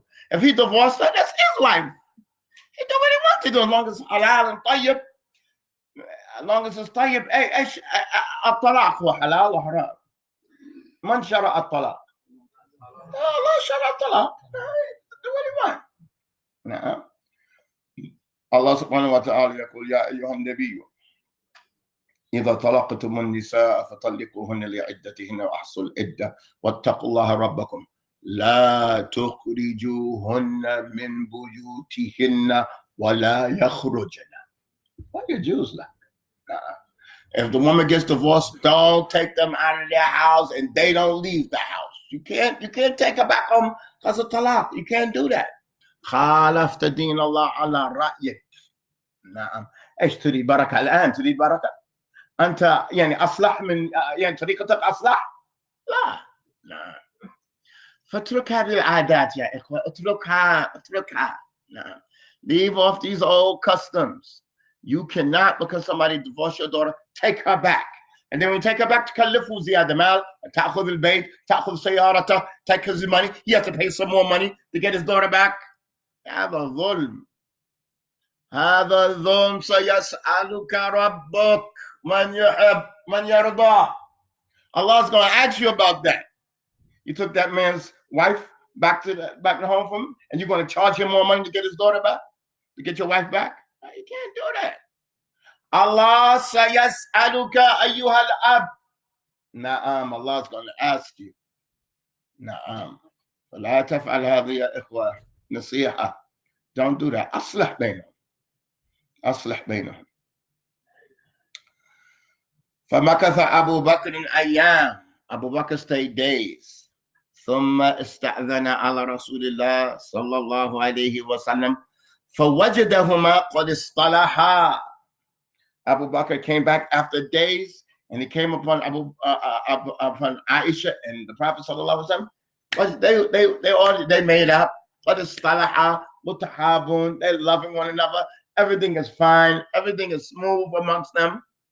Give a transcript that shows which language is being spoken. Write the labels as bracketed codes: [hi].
[en] If he divorced her, that's his wife. He do what he wants to do as long as it's halal and tayyib. as long as it's طيب. [ar] ايش الطلاق هو حلال وحرام؟ من شرع الطلاق؟ الله شرع الطلاق. [en] Do what you want. نعم. [ar] الله سبحانه وتعالى يقول يا أيها النبي إذا طلقتم النساء فطلقوهن لعدتهن وأحصوا العدة واتقوا الله ربكم لا تخرجوهن من بيوتهن ولا يخرجن. [en] What do Jews like? If the woman gets divorced, don't take them out of their house and they don't leave the house. You can't take her back home because of talaq. You can't do that. [ar] خالفت دين الله على رأيك. نعم. ايش تريد بركة الآن؟ تريد بركة؟ أنت يعني أصلح من يعني طريقتك أصلح؟ لا. نعم. فاترك هذه العادات يا إخوة. اتركها. نعم. [en] Leave off these old customs. You cannot, because somebody divorced your daughter, take her back. And then when you take her back, [ar] تكلفه زيادة مال, تأخذ البيت, تأخذ سيارته, [en] take his money. He has to pay some more money to get his daughter back. [ar] هذا ظلم. هذا الظلم. سيسألك ربك من يحب من يرضى. [en] Allah's going to ask you about that. You took that man's wife back to home from him, and you're going to charge him more money to get his daughter back, to get your wife back? No, you can't do that. Allah [ar] sayas'aluka ayyuhal ab. [en] Na'am, Allah's going to ask you. [ar] Na'am. فلا تفعل هذه يا إخوة. نصيحة. [en] Don't do that. [ar] أصلح بينهم. فمكث أبو بكر أيام. [en] Abu Bakr stayed days. [ar] ثم استأذن على رسول الله صلى الله عليه وسلم فوجدهما قد اصطلحا. [en] Abu Bakr came back after days and he came upon upon Aisha and the Prophet sallallahu alaihi wasallam. They made up. [ar] قد اصطلحا متحابون. [en] They're loving one another. Everything is fine. Everything is smooth amongst them.